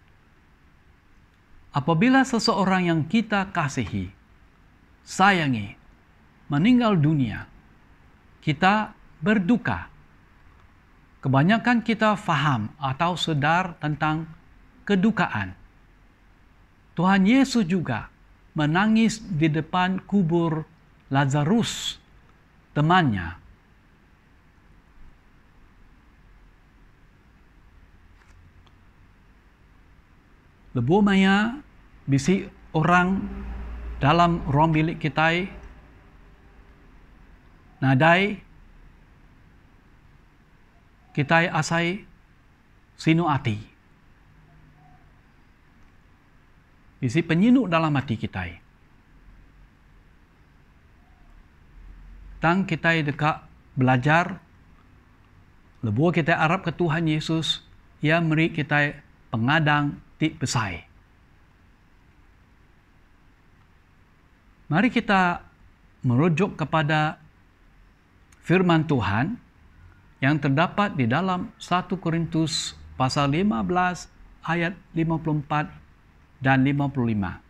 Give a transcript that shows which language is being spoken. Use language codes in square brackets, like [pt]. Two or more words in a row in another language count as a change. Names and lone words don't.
[ms] Apabila seseorang yang kita kasihi, sayangi, meninggal dunia, kita berduka. Kebanyakan kita faham atau sadar tentang kedukaan. Tuhan Yesus juga menangis di depan kubur Lazarus, temannya. [iba] Lebu maya bisi orang dalam ruang bilik kita, nadai kita asai sinu ati. Bisi penyinuk dalam hati kita. Tang kita dekat belajar, lebu kita harap ke Tuhan Yesus, ia beri kita pengadang ti besai. [ms] Mari kita merujuk kepada firman Tuhan yang terdapat di dalam 1 Korintus pasal 15 ayat 54 dan 55.